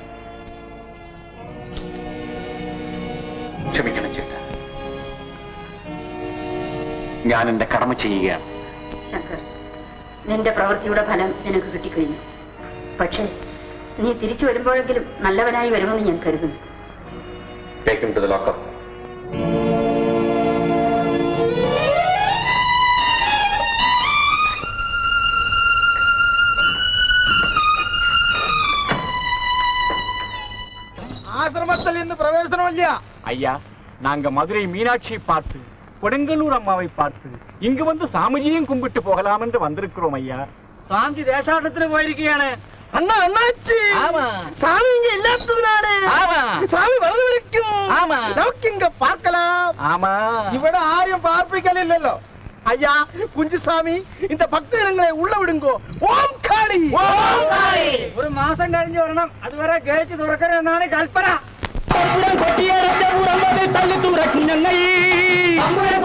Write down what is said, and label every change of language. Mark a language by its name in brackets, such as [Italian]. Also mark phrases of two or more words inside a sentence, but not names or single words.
[Malayalam] ക്ഷമിക്കണം ചേട്ടാ, ഞാൻ എന്റെ കടമ ചെയ്യുകയാണ്. ശങ്കർ, നിന്റെ പ്രവൃത്തിയുടെ ഫലം നിനക്ക് കിട്ടിക്കഴിഞ്ഞു. പക്ഷേ നീ തിരിച്ചു വരുമ്പോഴെങ്കിലും നല്ലവനായി വരുമെന്ന് ഞാൻ കരുതുന്നു. [English] Take him to the locker. [Tamil] ஆசிரமத்தில் இருந்து பிரவேசனம் இல்லையா? ஐயா, நாங்க மதுரை மீனாட்சியை பார்த்து கொடுங்கல்லூர் அம்மாவை பார்த்து இங்கு வந்து சாமிஜியும் கும்பிட்டு போகலாம் என்று வந்திருக்கிறோம் ஐயா. சாமி தேசாட்டத்துல போயிருக்கியான அண்ணா அண்ணாச்சி. ஆமா. சாமி இங்க இல்லாததுனாலே. ஆமா. சாமி வரது வரைக்கும். ஆமா. நமக்கு இங்க பார்க்கலாம். ஆமா. [Malayalam] ഇവിടെ ആരും പാർപ്പിക്കലില്ലല്ലോ. ஐயா, കുഞ്ചുസ്വാമി, இந்த ഭക്തജനങ്ങളെ [Tamil] உள்ள விடுங்கோ. [Malayalam] ഓം കാളി. ഓം കാളി. ഒരു മാസം കഴിഞ്ഞ് വരണം. അതുവരെ ഗേറ്റ് തുറക്കരുതെന്നാണ് കൽപ്പന. തള്ളി തുറക്കും ഞങ്ങൾ.